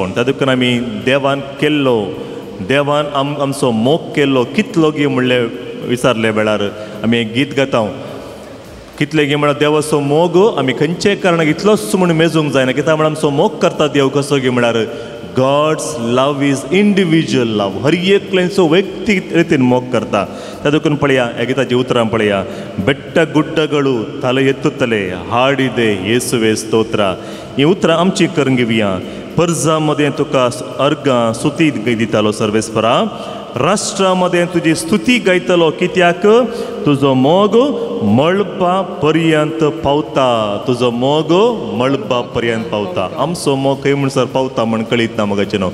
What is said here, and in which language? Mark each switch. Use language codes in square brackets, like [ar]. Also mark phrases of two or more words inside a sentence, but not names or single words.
[kok] तातूंत आमी देवान केल्लो देवान आमचो मोग केल्लो कितलो गे म्हणले विचारले वेळार आमी एक गीत गाता. कितले गे म्हळ्यार देवाचो मोग आमी खंयच्याय कारणाक इतलोच म्हणून मेजूंक जायना. कित्याक म्हळ्यार आमचो मोग करता देव कसो गे म्हळ्यार [en] God's love is individual love. [kok] हर एकल्याचो वैयक्तीक रितीन मोग करता. तातूंत पळया ह्या गिताची उतरां पळया. [kn] ಬೆಟ್ಟ ಗುಡ್ಡಗಳು ತಲೆ ಎತ್ತುತ್ತಲೇ ಹಾಡಿದೆ ಯೇಸುವೆ ಸ್ತೋತ್ರ. [kok] ही उतरां आमची करून घेवया. पर्जामध्ये तुका अर्घ स्तुती दितालो सर्वेस्परा. राष्ट्रामध्ये तुजी स्तुती गायतलो. कित्याक तुजो मोग मळबा पर्यंत पावता. तुजो मोग मळबा पर्यंत पावता. आमचो मोग खंय म्हणसर पावता म्हण कळीत ना मगाचे न्हू.